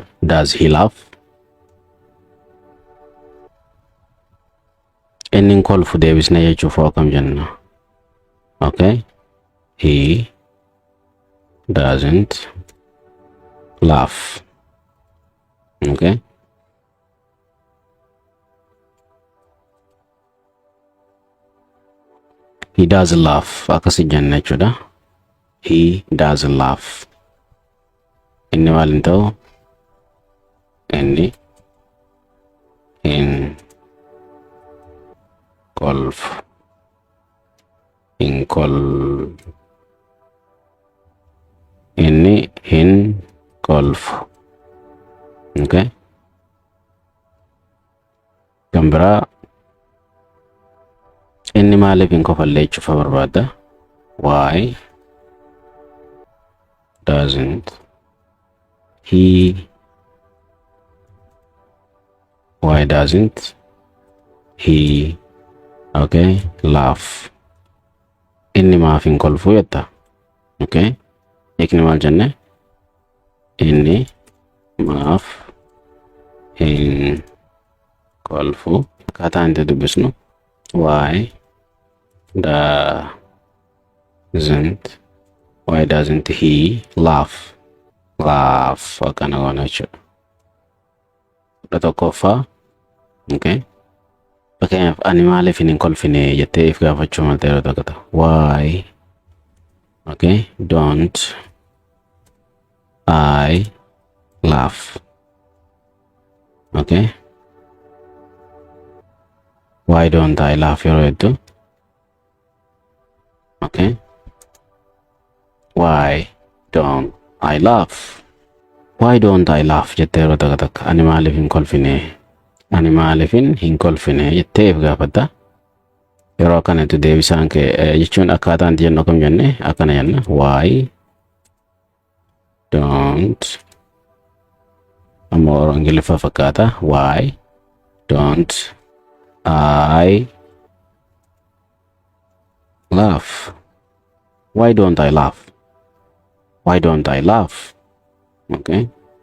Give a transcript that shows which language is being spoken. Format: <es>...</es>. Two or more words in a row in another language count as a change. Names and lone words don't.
<en>Does he laugh?</en> <om>Inni kolfu deebisnee jechuuf akkam jenna.</om> <en>Okay. He doesn't laugh. Okay. He doesn't laugh.</en> <om>Akkasi jenna jechuudha.</om> <en>He doesn't laugh.</en> <om>Inni maal ta'u? Inni hin kolfu. Inni hin kolfu.</om> <en>Okay.</en> <om>Kan biraa inni maaliif hin kofallee jechuuf barbaadda?</om> <en>Why doesn't he okay laugh?</en> <om>Inni maaf hin kolfu jetta? Okay. Hiikni maal jenne? Inni maaf hin kolfu. Akkaataan itti dubbisnu.</om> <en>Why doesn't he laugh?</en> <om>Laugh akkana goona jechuudha. Kudha tokkoffaa.</om> <en>Okay.</en> <om>Fakkeenyaaf ani maaliif hin kolfine jettee if gaafachuu malta yeroo tokko.</om> <en>Why, okay, don't I laugh? Okay. Why don't I laugh</en> <om>yeroo hedduu?</om> <en>Okay. Why don't I laugh? Why don't I laugh</en> <om>jettee yeroo tokko ani maaliif hin kolfine? Ani maaliifin hin kolfine jettee if gaafatta. Yeroo akkanatti deebisaan kee jechuun akkaataan itti jennu akkam jenne akkana jenna.</om> <en>Why don't,</en> <om>ammoo Ingiliffaa fakkaata.</om> <en>Why don't I Laugh. Why don't I laugh? Why don't I laugh? Okay.</en>